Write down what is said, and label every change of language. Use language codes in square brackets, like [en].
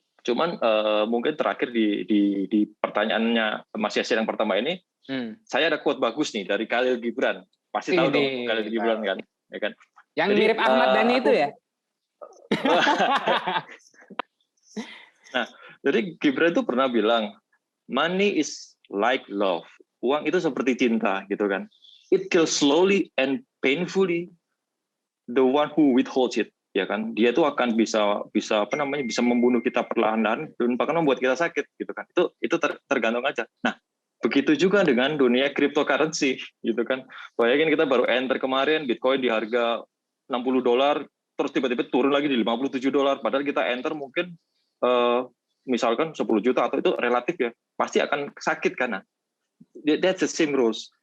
[id] Cuman mungkin terakhir di pertanyaannya Mas Yasir yang pertama ini, saya ada quote bagus nih dari Khalil Gibran. Pasti tahu dong Khalil Gibran kan, ya kan? Yang jadi, mirip Ahmad Dhani itu ya? Nah, jadi Gibran itu pernah bilang, [en] money is like love. [id] Uang itu seperti cinta, gitu kan. [en] It kills slowly and painfully the one who withholds it, ya kan. [id] Dia itu akan bisa membunuh kita perlahan-lahan dan bahkan membuat kita sakit, gitu kan. Itu tergantung aja. Nah, begitu juga dengan dunia cryptocurrency, gitu kan. Bayangin kita baru enter kemarin, Bitcoin di harga $60, terus tiba-tiba turun lagi di $57, padahal kita enter mungkin misalkan 10 juta, atau itu relatif ya, pasti akan sakit kan. Nah, [en] that's the same rules.